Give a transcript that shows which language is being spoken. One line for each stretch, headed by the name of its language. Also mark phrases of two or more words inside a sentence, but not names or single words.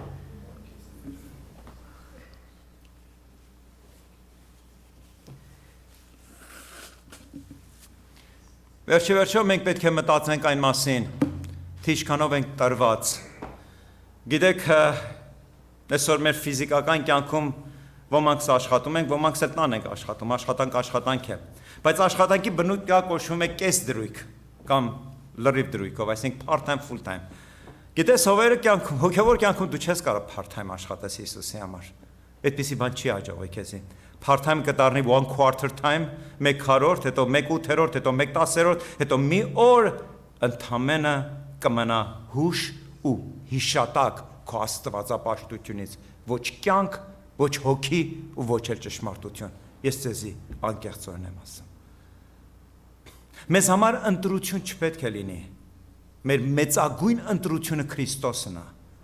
Armenian: Վերջիվերջո մենք պետք է մտածենք այն մասին, թե ինչքանով ենք տրված։ Գիտեք, այսօր մեր ֆիզիկական կյանքում ոմանք աշխատում ենք, ոմանք էլ տան ենք աշխատում, աշխատանք է։ Բայց աշխատանքի բնույթը կոչվում է կեսդրույք կամ լրիվ դրույքով, այսինքն
English: part-time, full-time։
Armenian: Գիտես, հոգևոր կյանքում դու չես կարող part-time աշխատես Հիսուսի համար։ Այդպիսի բան չի հաջողվի քեզին։ Part-time կդառնի 1/4 time, 1/4, հետո 1/8, հետո 1/10, հետո մի օր ընդամենը կմնա հուշ ու հիշատակ քո աստվածապաշտությունից, ոչ կյանք, ոչ հոգի ու ոչ էլ ճշմարտություն։ Ես ձեզի անկեղծորեն եմ ասում։ Մեզ համար ընտրություն չպետք է լինի։ Մեր մեծագույն ընտրությունը Քրիստոսն է։